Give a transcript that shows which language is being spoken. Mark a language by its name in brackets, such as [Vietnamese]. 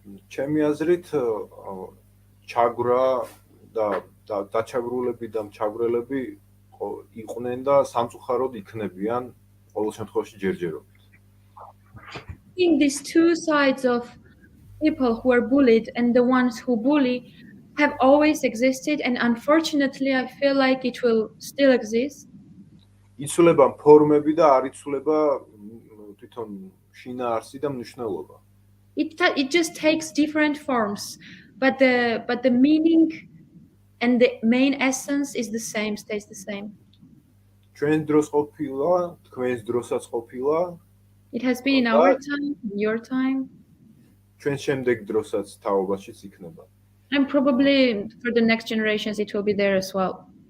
[Georgian] ჩემი აზრით ჩაგვრა და დაჩაგრულები და მჩაგვრელები იყვნენ და სამწუხაროდ იქნებიან ყოველ შემთხვევაში ჯერჯერობით. [English] I think these two sides of people who are bullied and the ones who bully have always existed, and unfortunately I feel like it will still exist. [Georgian] იცვლება ფორმები და არ იცვლება თვითონ შინაარსი და მნიშვნელობა. [English] It just takes different forms, but the meaning and the main essence is the same, stays the same. [Georgian] ჩვენს დროს ყოფილა, თქვენს დროსაც ყოფილა. [English] It has been in our time, in your time. [Georgian] ჩვენს შემდეგ დროსაც თაობაშიც იქნება. [English] And probably for the next generations it will be there as well.